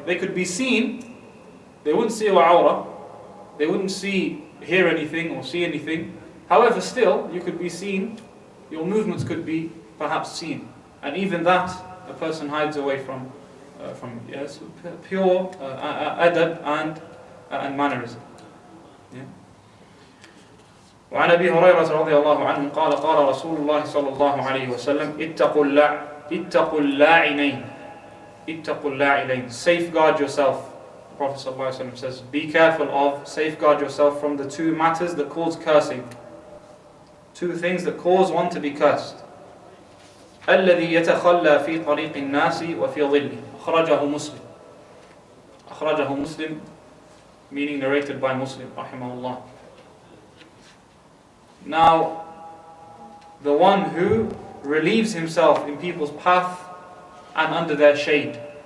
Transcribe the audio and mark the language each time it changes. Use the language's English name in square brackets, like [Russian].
[English] They could be seen, they wouldn't see your awrah, they wouldn't hear anything or see anything. However, still, you could be seen, your movements could be perhaps seen. And even that, a person hides away from from yes, pure adab and mannerism. Yeah. [Arabic] وعن أبي هريرة رضي الله عنه قال قال رسول الله صلى الله عليه وسلم اتقوا اللاعنين اتقوا اللاعنين. [English] Safeguard yourself. The Prophet [Arabic] صلى الله عليه وسلم [English] says, be careful of, safeguard yourself from the two matters that cause cursing. Two things that cause one to be cursed. [Arabic] الذي يتخلى في طريق الناس وفي ظله. أخرجه مسلم, [English] meaning narrated by Muslim rahimahullah. Now, the one who relieves himself in people's path and under their shade.